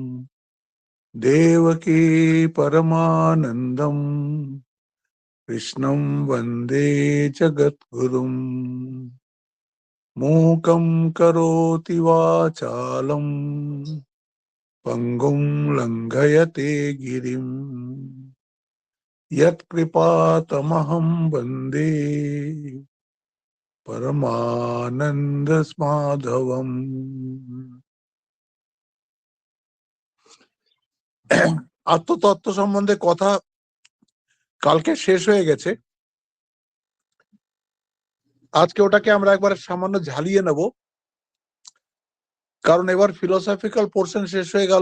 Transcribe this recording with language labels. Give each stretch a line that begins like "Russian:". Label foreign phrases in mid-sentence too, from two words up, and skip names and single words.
Sanskrit: देवकी परमानन्दं कृष्णं वन्दे जगद्गुरुम् मूकं करोति वाचालं पंगुं लंघयते गिरिं यत्कृपातमहं वन्दे परमानन्दमाधवम्।
Bangla: আত্মতত্ত্ব সম্বন্ধে কথা কালকে শেষ হয়ে গেছে, আজকে ওটাকে আমরা একবার সামান্য ঝালিয়ে নেব, কারণ এবার
English: philosophical portion
Bangla: শেষ হয়ে গেল।